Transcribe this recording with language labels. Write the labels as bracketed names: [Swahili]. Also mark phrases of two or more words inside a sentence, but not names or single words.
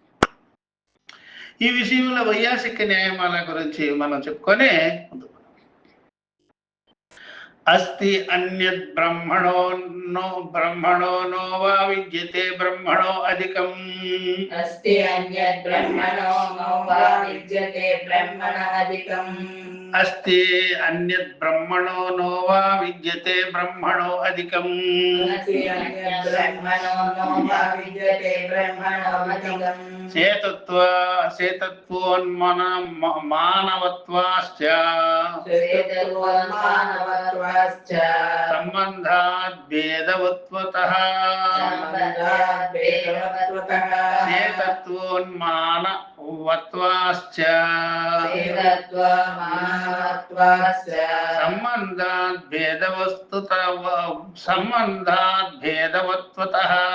[Telugu] ఈ విషయంలో వైయాసిక న్యాయమాల గురించి మనం చెప్పుకొని [Sanskrit] అస్తి అన్యత్ బ్రహ్మణో నో వా విద్యతే బ్రహ్మణో అధికం. అస్తి అన్యత్ బ్రహ్మణో నో వా విద్యతే బ్రహ్మణ అధికం. अस्ति अन्यत् ब्रह्मणो नो वा विद्यते ब्रह्मणो अधिकम् मानवत्वाश्च संबन्धात् भेदवत्वतः चेतत्वोन्मानवत्वाश्च संबन्धात् भेदवत्वतः